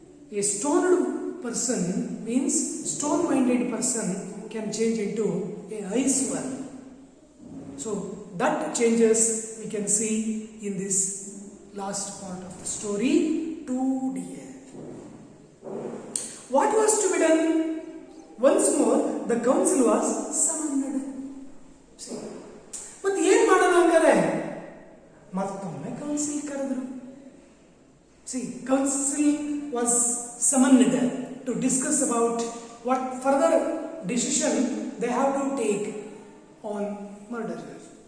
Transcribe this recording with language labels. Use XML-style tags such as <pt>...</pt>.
<en>A stoned person means stone-minded person can change into a ice one. So that changes we can see in this last part of the story, 2 dear. What was to be done? Once more, the council was summoned. See, but</en> <kn>ಏನು ಮಾಡೋಣ ಹಂಗಾರೆ ಮತ್ತೊಮ್ಮೆ council ಕರೆದರು.</kn> <en>See, council was summoned to discuss about what further decision they have to take on murderer.</en>